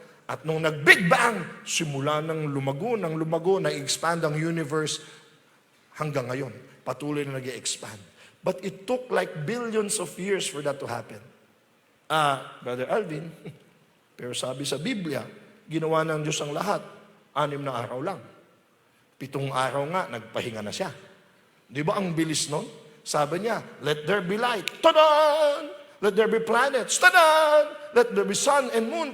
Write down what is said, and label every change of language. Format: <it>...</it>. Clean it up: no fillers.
<tl>At nung nag-Big Bang, simula ng lumago, na-expand ang universe hanggang ngayon. Patuloy na nag-expand.</tl> <en>But it took like billions of years for that to happen.</en> <tl>Brother Alvin, pero sabi sa Biblia, ginawa ng Diyos ang lahat, 6 na araw lang. 7 araw nga, nagpahinga na siya. Di ba ang bilis nun? Sabi niya,</tl> <en>let there be light. Tadan! Let there be planets. Tadan! Let there be sun and moon.</en>